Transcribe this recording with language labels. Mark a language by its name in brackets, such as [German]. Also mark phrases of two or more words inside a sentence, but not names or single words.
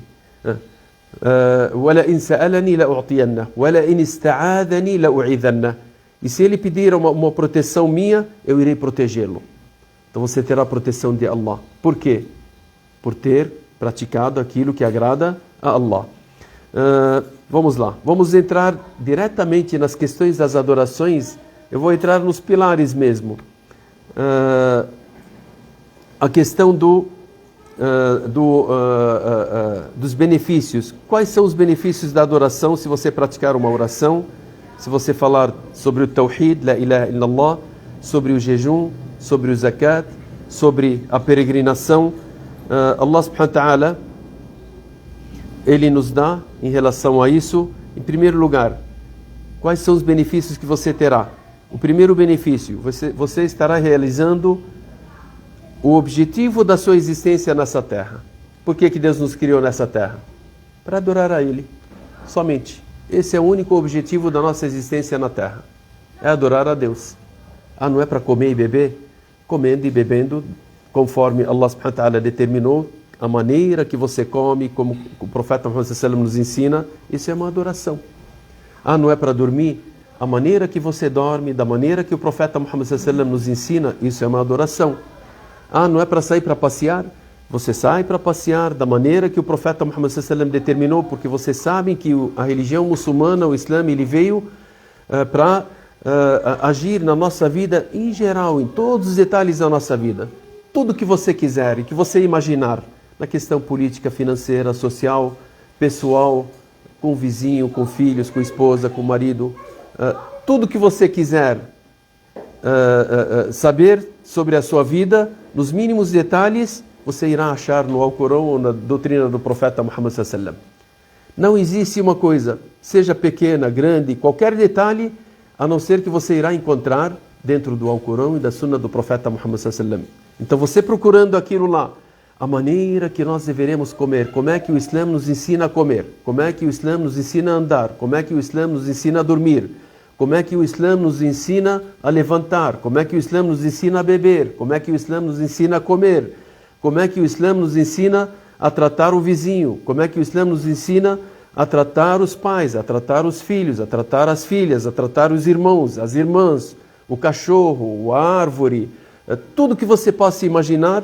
[Arabic] وَلَئِنْ سَأَلَنِي لَأُعْطِيَنَّهُ وَلَئِنْ اسْتَعَاذَنِي لَأُعِيذَنَّهُ. [Portuguese] E se ele pedir uma proteção minha, eu irei protegê-lo. Então você terá a proteção de Allah. Por quê? Por ter praticado aquilo que agrada a Allah. Vamos lá. Vamos entrar diretamente nas questões das adorações. Eu vou entrar nos pilares mesmo. A questão dos benefícios. Quais são os benefícios da adoração se você praticar uma oração? Se você falar sobre o Tawhid, [Arabic] لا إله إلا الله, [Portuguese] sobre o jejum, sobre o zakat, sobre a peregrinação, [Arabic] الله سبحانه وتعالى, [Portuguese] Ele nos dá em relação a isso, em primeiro lugar, quais são os benefícios que você terá? O primeiro benefício, você estará realizando o objetivo da sua existência nessa terra. Por que Deus nos criou nessa terra? Para adorar a Ele, somente. Esse é o único objetivo da nossa existência na terra. É adorar a Deus. Não é para comer e beber? Comendo e bebendo, conforme [Arabic] الله سبحانه وتعالى [Portuguese] determinou, a maneira que você come, como o profeta Muhammad [Arabic] صلى الله عليه وسلم [Portuguese] nos ensina, isso é uma adoração. Não é para dormir? A maneira que você dorme, da maneira que o profeta Muhammad [Arabic] صلى الله عليه وسلم [Portuguese] nos ensina, isso é uma adoração. Não é para sair para passear? Você sai para passear da maneira que o profeta Muhammad [Arabic] صلى الله عليه وسلم [Portuguese] determinou, porque vocês sabem que a religião muçulmana, o Islã, ele veio para agir na nossa vida em geral, em todos os detalhes da nossa vida. Tudo que você quiser e que você imaginar, na questão política, financeira, social, pessoal, com o vizinho, com filhos, com esposa, com marido, tudo que você quiser saber sobre a sua vida, nos mínimos detalhes, você irá achar no Alcorão ou na doutrina do profeta Muhammad [Arabic] صلى الله عليه وسلم. [Portuguese] Não existe uma coisa, seja pequena, grande, qualquer detalhe, a não ser que você irá encontrar dentro do Alcorão e da Sunna do profeta Muhammad [Arabic] صلى الله عليه وسلم. [Portuguese] Então você procurando aquilo lá, a maneira que nós deveremos comer, como é que o Islã nos ensina a comer, como é que o Islã nos ensina a andar, como é que o Islã nos ensina a dormir, como é que o Islã nos ensina a levantar, como é que o Islã nos ensina a beber, como é que o Islã nos ensina a comer, como é que o Islã nos ensina a tratar o vizinho, como é que o Islã nos ensina a tratar os pais, a tratar os filhos, a tratar as filhas, a tratar os irmãos, as irmãs, o cachorro, a árvore, tudo que você possa imaginar.